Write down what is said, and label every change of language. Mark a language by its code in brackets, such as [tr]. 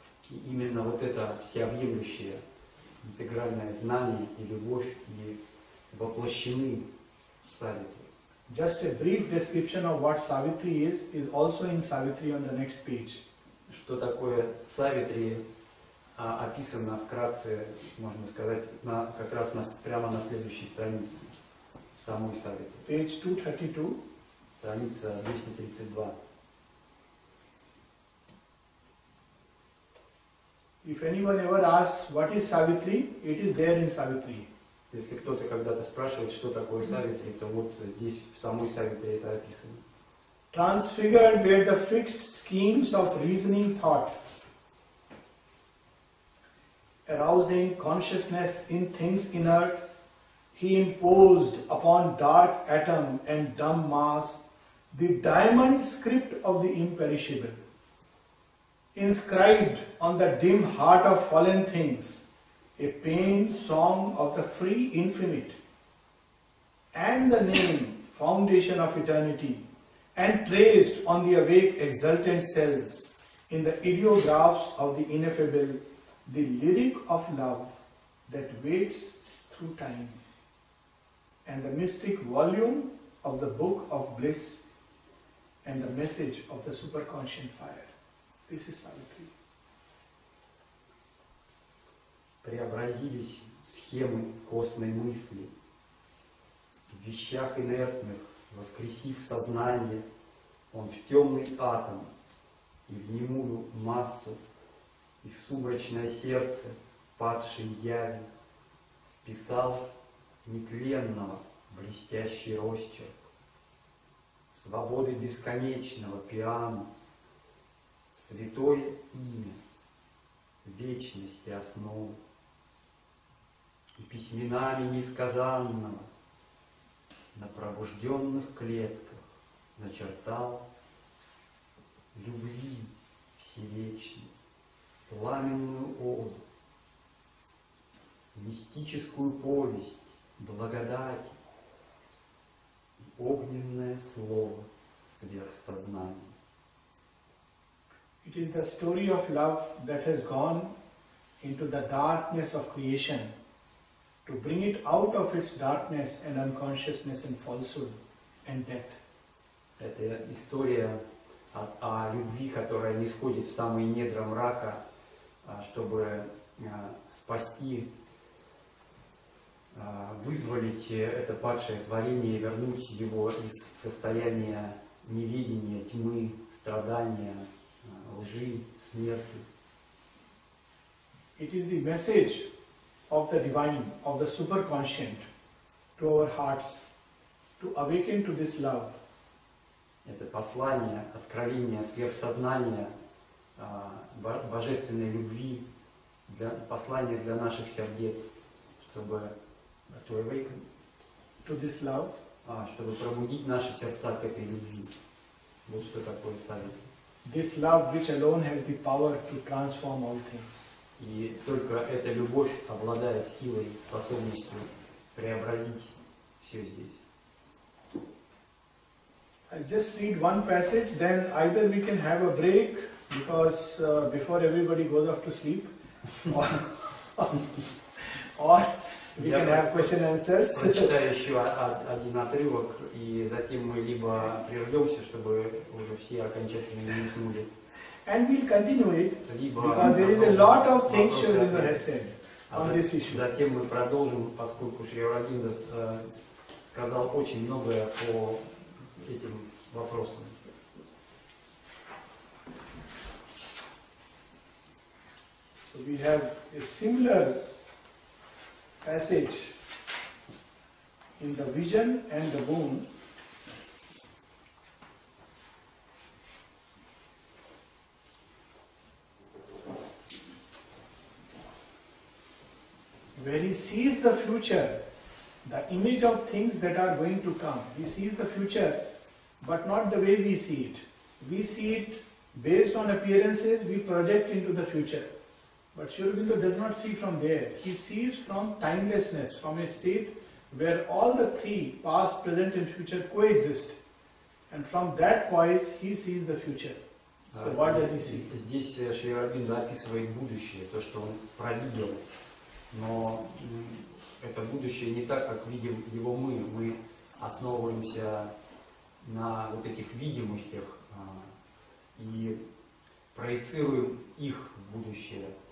[ru] И именно вот это всеобъемлющее, интегральное знание и любовь и воплощены в Савитри. [en] Just a brief description of what Savitri is also in Savitri on the next page. [ru] Что такое Савитри, описано вкратце, можно сказать, как раз прямо на следующей странице, самой Савитри. [en] Page 232. [ru] Страница 232. [en] If anyone ever asks what is Savitri, it is there in Savitri. [ru] Если кто-то когда-то спрашивает, что такое Савитри, то вот здесь в самой Савитри это описано. [en] Transfigured were the fixed schemes of reasoning thought, arousing consciousness in things inert, he imposed upon dark atom and dumb mass the diamond script of the imperishable, inscribed on the dim heart of fallen things a pained song of the free infinite, and the name foundation of eternity, and traced on the awake exultant cells in the ideographs of the ineffable, the lyric of love that waits through time, and the mystic volume of the book of bliss, and the message of the superconscient fire. This is Savitri. [ru] преобразились схемы костной мысли. В вещах инертных, воскресив сознание, он в темный атом и в немую массу, и в сумрачное сердце падшей яви писал нетленного блестящий росчерк, свободы бесконечного пиано, святое имя, вечности основы, и письменами несказанного на пробужденных клетках начертал любви всевечной, пламенную оду, мистическую повесть благодати и огненное слово сверхсознания. [en] It is the story of love that has gone into the darkness of creation to bring it out of its darkness and unconsciousness and falsehood and death. [ru] Это история о любви, которая нисходит в самые недра мрака, чтобы спасти, вызволить это падшее творение и вернуть его из состояния неведения, тьмы, страдания, лжи, смерти. [en] It is the message of the divine, of the superconscient to our hearts to awaken to this love. [ru] Это послание, откровение сверхсознания, божественной любви, послание для наших сердец, чтобы [en] to this love, [ru] чтобы пробудить наши сердца к этой любви. Вот что такое Савитри. [en] This love which alone has the power to transform all things. [ru] И только эта любовь обладает силой, способностью преобразить все здесь. [en] I'll just read one passage, then either we can have a break because before everybody goes off to sleep, or we can have question and answers. [ru] Прочитаю еще один отрывок, и затем мы либо прервемся, чтобы уже все окончательно не уснули. [en] And we'll continue it because there is a lot of things Shri Aurobindo has said on this issue. [ru] Затем мы продолжим, поскольку Шри Ауробиндо сказал очень многое по этим вопросам. [en] So we have a similar passage in the vision and the boon. Where he sees the future, the image of things that are going to come. He sees the future, but not the way we see it. We see it based on appearances, we project into the future. But Shri Aurobindo does not see from there. He sees from timelessness, from a state where all the three, past, present and future, coexist. And from that poise, he sees the future. So what does he see? [ru] Здесь Шри Ауробиндо описывает будущее, то, что он провидел. Но это будущее не так, как видим его мы. Мы основываемся на вот этих видимостях и проецируем их в будущее.